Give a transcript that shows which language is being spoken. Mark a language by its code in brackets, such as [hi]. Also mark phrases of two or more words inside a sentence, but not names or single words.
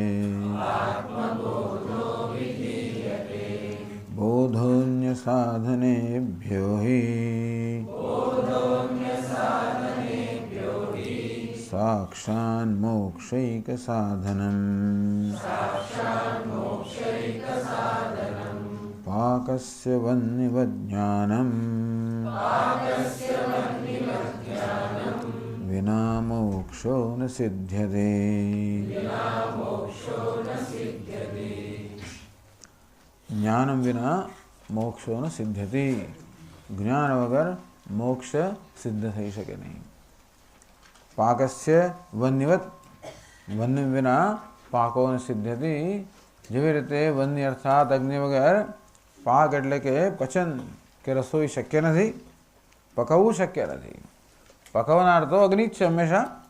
[sa] बोधोऽन्यसाधनेभ्यो हि साक्षान्मोक्षैकसाधनम् पाकस्य वह्निवज्ञानम् विना मोक्षो न सिद्ध्यते। ज्ञानम विना मोक्षो न सिद्ध्यति। [gu] જ્ઞાન વગર મોક્ષ સિદ્ધ થઈ શકે નહીં। [sa] पाकस्य वन्यवत वन्य विना पाको न सिद्ध्यति। [gu] જેવી રીતે વન્ય અર્થાત અગ્નિ વગર પાક એટલે કે પચન કે રસોઈ શક્ય નથી, પકવવું શક્ય નથી। પકવનાર તો અગ્નિ જ છે હંમેશા।